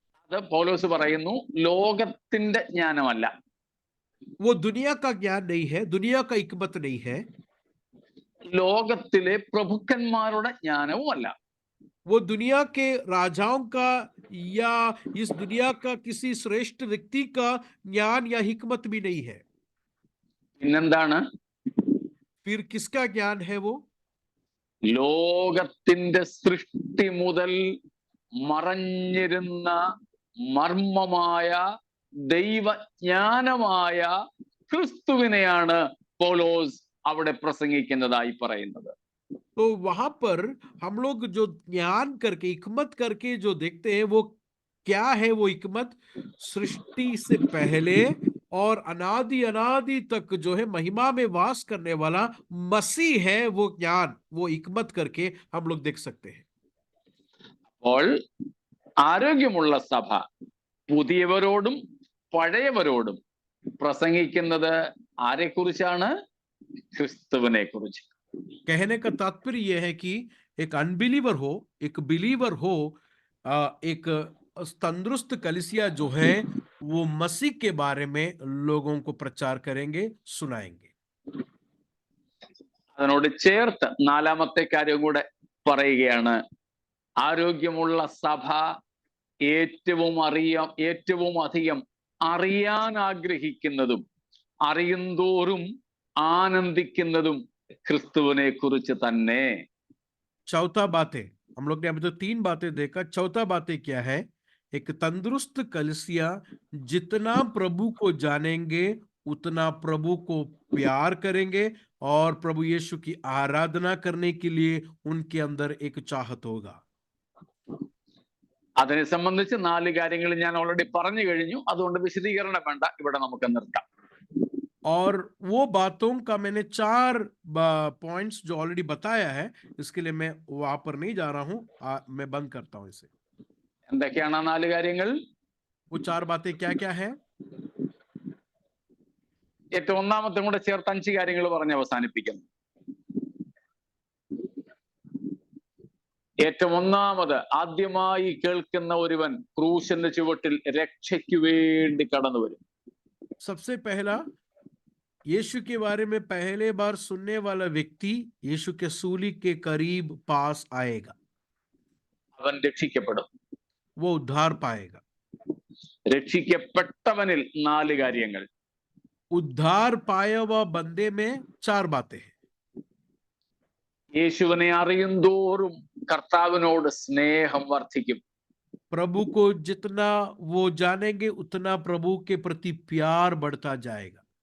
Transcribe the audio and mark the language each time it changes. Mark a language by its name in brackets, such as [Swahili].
[Malayalam] അത് പൗലോസ് പറയുന്നു, ലോകത്തിന്റെ ജ്ഞാനമല്ല. [Hindi] वो दुनिया का ज्ञान नहीं है, दुनिया का हिकमत नहीं है, [Malayalam] ലോകത്തിലെ പ്രഭുക്കന്മാരുടെ ജ്ഞാനവുമല്ല. [Hindi] वो दुनिया के राजाओं का या इस दुनिया का किसी श्रेष्ठ व्यक्ति का ज्ञान या हिकमत भी नहीं है। [Malayalam] പിന്നെന്താണ്? [Hindi] फिर किसका ज्ञान है वो? [Malayalam] ലോകത്തിന്റെ സൃഷ്ടി മുതൽ മറഞ്ഞിരുന്ന മർമ്മമായ ദൈവജ്ഞാനമായ ക്രിസ്തുവിനെയാണ് പൗലോസ് അവിടെ പ്രസംഗിക്കുന്നതായി പറയുന്നത്. [Hindi] तो वहां पर हम लोग जो ज्ञान करके हिकमत करके जो देखते हैं वो क्या है? वो हिकमत सृष्टि से पहले और अनादि अनादि तक जो है महिमा में वास करने वाला मसीह है, वो ज्ञान, वो हिकमत करके हम लोग देख सकते हैं. [Malayalam] അപ്പോൾ ആരോഗ്യമുള്ള സഭ പുതിയവരോടും പഴയവരോടും പ്രസംഗിക്കുന്നത് ആരെക്കുറിച്ചാണ്? ക്രിസ്തുവിനെ കുറിച്ച്. [Hindi] कहने का तात्पर्य यह है कि एक अनबिलीवर हो, एक बिलीवर हो, एक तंदुरुस्त कलीसिया जो है वो मसीह के बारे में लोगों को प्रचार करेंगे, सुनाएंगे. [Malayalam] അതിനോട് ചേർത്ത് നാലാമത്തെ കാര്യം കൂടെ പറയുകയാണ്. ആരോഗ്യമുള്ള സഭ ഏറ്റവും അധികം അറിയാൻ ആഗ്രഹിക്കുന്നതും അറിയുന്തോറും ആനന്ദിക്കുന്നതും ക്രിസ്തുവിനെ കുറിച്ച് തന്നെ. [Hindi] चौथा बात है, हम लोग ने अभी तो 3 बातें देखा. चौथा बातें क्या है? एक तंदुरुस्त कलीसिया जितना प्रभु को जानेंगे उतना प्रभु को प्यार करेंगे और प्रभु यीशु की आराधना करने के लिए उनके अंदर एक चाहत होगा. [Malayalam] അതിനെ സംബന്ധിച്ച് 4 കാര്യങ്ങൾ ഞാൻ ഓൾറെഡി പറഞ്ഞു കഴിഞ്ഞു. അതുകൊണ്ട് വിശദീകരണം വേണ്ട, ഇവിടെ നമുക്ക് നിർത്താം. [Hindi] और वो बातों का मैंने 4 पॉइंट्स जो ऑलरेडी बताया है, इसके लिए मैं वहां पर नहीं जा रहा हूं. मैं बंद करता हूं इसे. [Malayalam] എന്തൊക്കെയാണ് ആ 4 കാര്യങ്ങൾ? [Hindi] वो 4 बातें क्या क्या है? [Malayalam] ഏറ്റവും ഒന്നാമത്തെ കൂടെ ചേർത്ത് 5 കാര്യങ്ങൾ പറഞ്ഞ് അവസാനിപ്പിക്കുന്നു. ഏറ്റവും ഒന്നാമത്, ആദ്യമായി കേൾക്കുന്ന ഒരുവൻ ക്രൂശിന്റെ ചുവട്ടിൽ രക്ഷയ്ക്ക് വേണ്ടി കടന്നു വരും. [Hindi] सबसे पहला, यीशु के बारे में पहले बार सुनने वाला व्यक्ति यीशु के सूली के करीब पास आएगा. [Malayalam] അവൻ രക്ഷിക്കപ്പെടും. [Hindi] वो उद्धार पाएगा. [Malayalam] രക്ഷിക്കപ്പെട്ടവനിൽ 4 കാര്യങ്ങൾ. [Hindi] उद्धार पाया हुआ बंदे में 4 बातें हैं. [Malayalam] യേശുവിനെ അറിയുന്തോറും കർത്താവിനോട് സ്നേഹം വർദ്ധിക്കും. [Hindi] प्रभु को जितना वो जानेंगे उतना प्रभु के प्रति प्यार बढ़ता जाएगा.